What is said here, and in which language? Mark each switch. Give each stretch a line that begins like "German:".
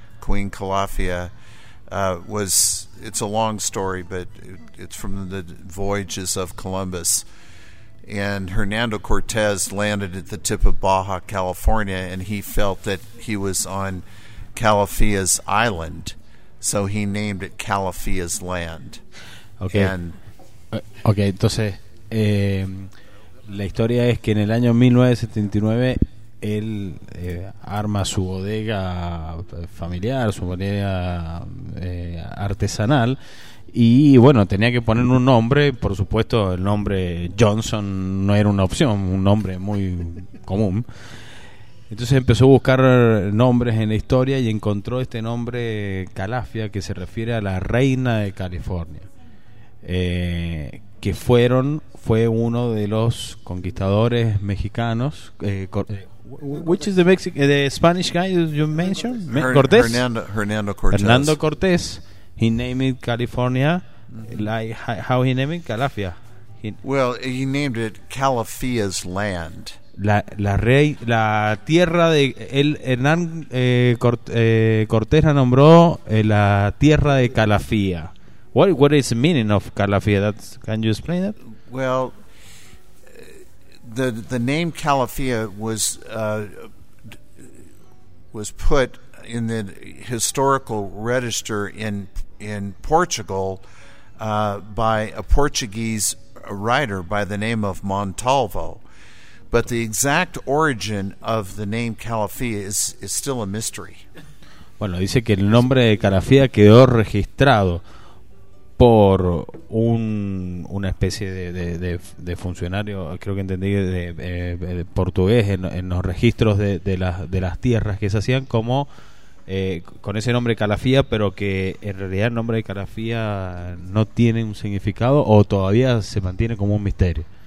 English: Queen Calafia it's a long story, but it's from the voyages of Columbus. And Hernando Cortez landed at the tip of Baja California, and he felt that he was on Calafia's island, so he named it Calafia's land. Okay. And
Spanish: ok, entonces la historia es que en el año 1979 él arma su bodega familiar, su bodega artesanal, y bueno, tenía que poner un nombre. Por supuesto, el nombre Johnson no era una opción, un nombre muy común. Entonces empezó a buscar nombres en la historia y encontró este nombre Calafia, que se refiere a la reina de California, que fue uno de los conquistadores mexicanos.
English: Which is the Mexican, the Spanish guy you mentioned? Cortés. Hernando Cortés. Hernando Cortés. He named it California, like how he named it Calafia. He named it Calafia's land.
Spanish: La tierra de él, Hernán Cortés la nombró la tierra de Calafia.
English: What is the meaning of Calafia? Can you explain it? Well, the name Calafia was put in the historical register in Portugal by a Portuguese writer by the name of Montalvo. But the exact origin of the name Calafia is still a mystery.
Spanish: Bueno, dice que el nombre de Calafia quedó registrado por una especie de funcionario, creo que entendí, de portugués en los registros de las tierras que se hacían como con ese nombre Calafia, pero que en realidad el nombre de Calafia no tiene un significado o todavía se mantiene como un misterio.